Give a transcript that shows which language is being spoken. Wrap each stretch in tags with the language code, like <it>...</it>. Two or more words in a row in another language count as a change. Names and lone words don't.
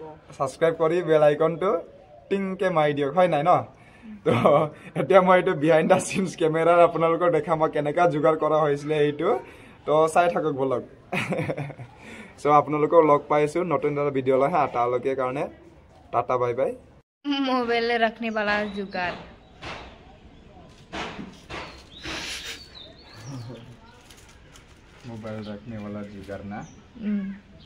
<as>সাবস্ক্ৰাইব কৰি বেল আইকনটো টিংকে মাৰি দিয়ক হয় নাই ন তো এতিয়া মই এইটো</as> <en>behind the scenes</en> <as>ক্যামেৰাৰ আপোনালোকৰ দেখা মই কেনেকা জুগাৰ কৰা হৈছিলে এইটো তো চাই থাকক বলক সো আপোনালোকক লগ পাইছো নতুন এটা ভিডিঅ লৈ হা তালৈকে কাৰণে</as> <en>tata bye bye</en> <hi>मोबाइल रखने वाला जुगाड़। मोबाइल रखने वाला जुगाड़ ना।</hi>